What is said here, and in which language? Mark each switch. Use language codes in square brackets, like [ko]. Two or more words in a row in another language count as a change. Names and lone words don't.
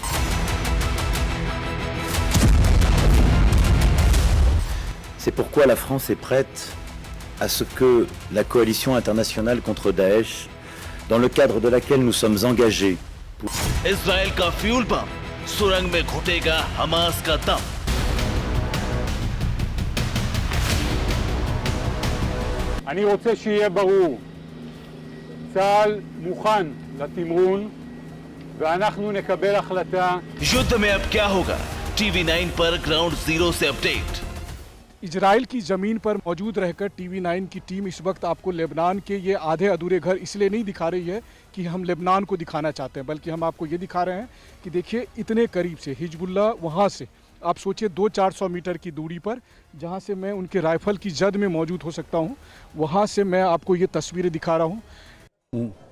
[fr] C'est pourquoi la France est prête à ce que la coalition internationale contre Daesh, dans le cadre de laquelle nous sommes engagés, [hi] इजराइल का [en] fuel bomb, [hi] सुरंग में घुटेगा हमास का दम। [he] אני רוצה שיהיה ברור, צה"ל מוכן לתמרון ואנחנו נקבל החלטה। [hi] युद्ध में अब क्या होगा? TV9 पर [en] ground zero [hi] से अपडेट। इजराइल की ज़मीन पर मौजूद रहकर TV9 की टीम इस वक्त आपको लेबनान के ये आधे अधूरे घर इसलिए नहीं दिखा रही है कि हम लेबनान को दिखाना चाहते हैं, बल्कि हम आपको ये दिखा रहे हैं कि देखिए इतने करीब से हिजबुल्लाह, वहाँ से आप सोचिए 200-400 मीटर की दूरी पर, जहाँ से मैं उनके राइफल की जद में मौजूद हो सकता हूँ, वहाँ से मैं आपको ये तस्वीरें दिखा रहा हूँ।